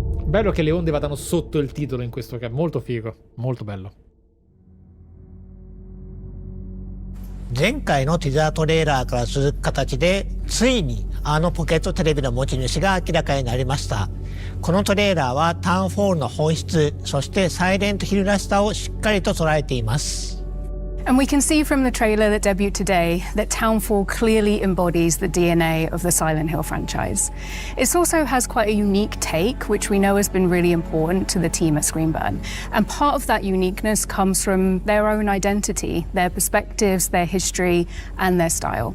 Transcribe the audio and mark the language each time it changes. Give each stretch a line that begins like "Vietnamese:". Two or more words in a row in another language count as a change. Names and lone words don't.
Italian: Bello che le onde vadano sotto il titolo in questo caso, molto figo, molto bello.
Japanese: 前回のティザートレーラーから続く形でついにあのポケットテレビの持ち主が明らかになりました。このトレーラーはタウンフォールの本質、そしてサイレントヒルらしさをしっかりと捉えています。
English: And we can see from the trailer that debuted today that Townfall clearly embodies the DNA of the Silent Hill franchise. It also has quite a unique take, which we know has been really important to the team at Screenburn. And part of that uniqueness comes from their own identity, their perspectives, their history, and their style.